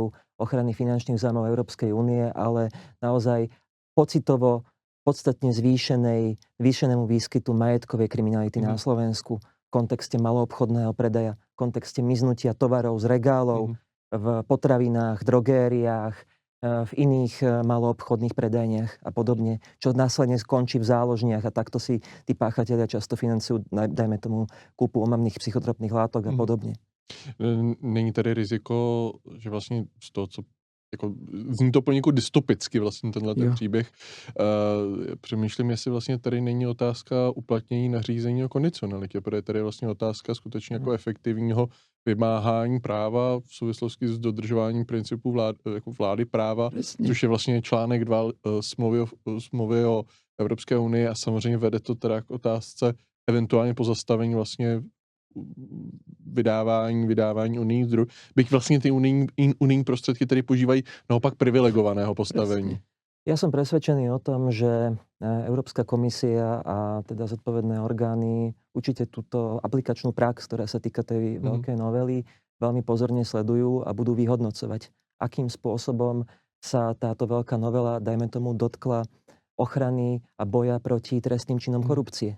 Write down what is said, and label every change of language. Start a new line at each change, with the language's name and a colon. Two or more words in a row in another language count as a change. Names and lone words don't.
Slovak: ochrany finančných záujmov Európskej únie, ale naozaj pocitovo podstatne zvýšenému výskytu majetkovej kriminality na Slovensku v kontexte maloobchodného predaja, v kontexte miznutia tovarov z regálov, v potravinách, drogériách, v iných maloobchodných predajniach a podobne, čo následne skončí v záložniach a takto si tí páchatelia často financujú, dajme tomu, kúpu omamných psychotropných látok a podobne.
Czech: Není tady riziko, že vlastně z toho, co jako, zní to poněkud dystopicky vlastně tenhle ten příběh. Přemýšlím, jestli vlastně tady není otázka uplatnění nařízení o kondicionalitě, protože tady je vlastně otázka skutečně jako efektivního vymáhání práva v souvislosti s dodržováním principů vlády práva, což je vlastně článek 2 smlouvy o Evropské unii a samozřejmě vede to teda k otázce eventuálně pozastavení vlastně vydávání unijních zdrojů, byť vlastně ty unijní prostředky tedy požívají naopak privilegovaného postavení.
Slovak: Presne. Ja som presvedčený o tom, že Európska komisia a teda zodpovedné orgány určite túto aplikačnú prax, ktorá sa týka tej veľkej novely, veľmi pozorne sledujú a budú vyhodnocovať, akým spôsobom sa táto veľká novela, dajme tomu, dotkla ochrany a boja proti trestným činom korupcie.